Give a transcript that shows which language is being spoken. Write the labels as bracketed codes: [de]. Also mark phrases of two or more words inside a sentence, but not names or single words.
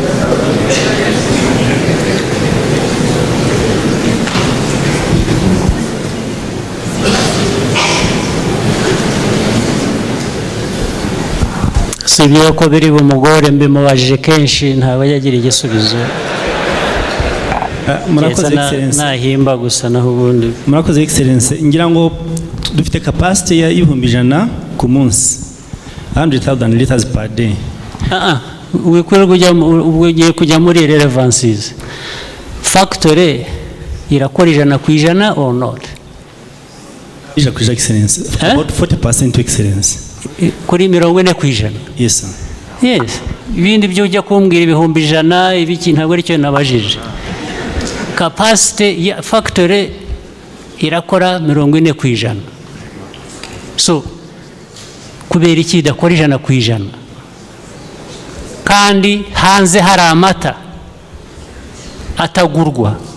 [rw] si ibyo ko biri bumugore mbimubajije kenshi ntabwo yagira igisubizo. Murakoze Excellence. Nahimba gusa naho ubundi. Murakoze Excellence. Ngira ngo dufite capacity ya 1,100 ku munsi. [en] 100,000 liters per day. [rw] Ugiye kujya muri relevances. Factory irakora 100% [en] or not? Excellence. About 40% Excellence. [rw] Kuri 40%. [en] Yes sir. Yes. [rw] Ibindi byo ujya kumbwira ibihumbi 100 ibiki ntabwo ari cyo nabajije. Capacity ya factory irakora 40%. So kubera iki idakora 100%? Kandi hanze hari amata atagurwa.